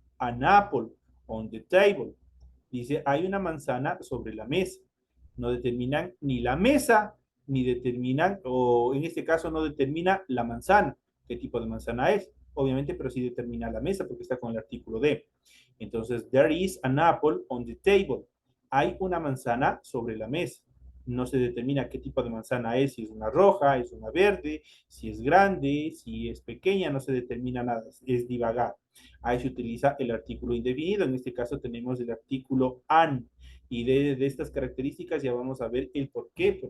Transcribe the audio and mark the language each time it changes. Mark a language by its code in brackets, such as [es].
[en] an apple on the table. [es] Dice, hay una manzana sobre la mesa. No determinan ni la mesa, ni determinan, o en este caso no determina la manzana, qué tipo de manzana es. Obviamente, pero sí determina la mesa porque está con el artículo de. Entonces, [en] there is an apple on the table. [es] Hay una manzana sobre la mesa. No se determina qué tipo de manzana es, si es una roja, es una verde, si es grande, si es pequeña, no se determina nada, es divagar. Ahí se utiliza el artículo indefinido, en este caso tenemos el artículo an, y de estas características ya vamos a ver el por qué.